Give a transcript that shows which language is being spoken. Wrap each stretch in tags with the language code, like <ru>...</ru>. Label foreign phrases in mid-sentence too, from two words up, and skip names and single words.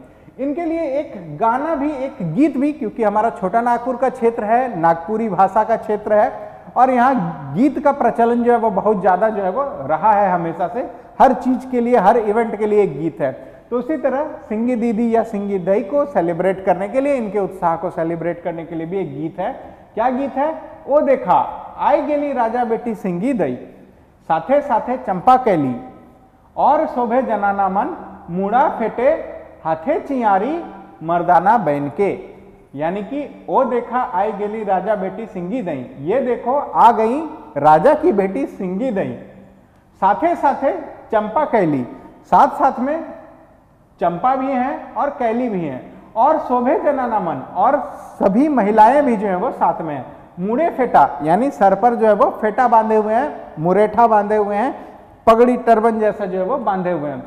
<hi>इनके लिए एक गाना भी, एक गीत भी, क्योंकि हमारा छोटा नागपुर का क्षेत्र है, नागपुरी भाषा का क्षेत्र है और यहाँ गीत का प्रचलन जो है वो बहुत ज्यादा जो है वो रहा है हमेशा से। हर चीज के लिए, हर इवेंट के लिए एक गीत है। तो उसी तरह सिंगी दीदी या सिंगी दई को सेलिब्रेट करने के लिए, इनके उत्साह को सेलिब्रेट करने के लिए भी एक गीत है। क्या गीत है?</hi> <sck>ओ देखा आई गेली राजा बेटी सिंगी दई, साथे साथे चंपा कैली, और शोभे जनाना मन, मुड़ा फेटे हाथे चियारी मर्दाना बहन के।</sck> <hi>यानी कि</hi> <sck>ओ देखा आई गेली राजा बेटी सिंगी दई,</sck> <hi>ये देखो आ गई राजा की बेटी सिंगी दई।</hi> <sck>साथे साथे चंपा कैली,</sck> <hi>साथ साथ में चंपा भी हैं और कैली भी हैं, और</hi> <sck>शोभे जना नमन,</sck> <hi>और सभी महिलाएं भी जो है वो साथ में हैं।</hi> <sck>मुड़े फेटा,</sck> <hi>यानी सर पर जो है वो फेटा बांधे हुए हैं, मुरेठा बांधे हुए हैं, पगड़ी टर्बन जैसा जो है वो बांधे हुए हैं।</hi>